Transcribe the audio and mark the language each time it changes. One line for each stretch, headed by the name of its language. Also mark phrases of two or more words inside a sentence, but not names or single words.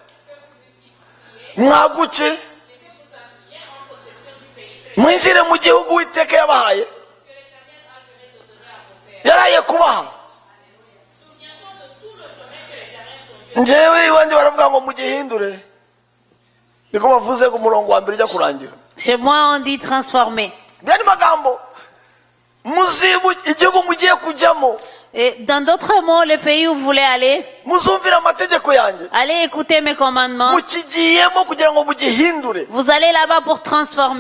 Kinyarwanda: mwaguke mwinjire mu gihugu Uwiteka yabahaye yaraye kubaha njyewe iwanjye baravuga ngo mugihindure niko bavuze ku murongo wa mbere ujya kurangira.
French: Chez moi on dit transformer.
Kinyarwanda: Byari magambo muzibu igihugu mugiye kujyamo.
French: Et dans d'autres mots, le pays où vous voulez aller, allez écouter mes commandements. Vous allez là-bas pour transformer.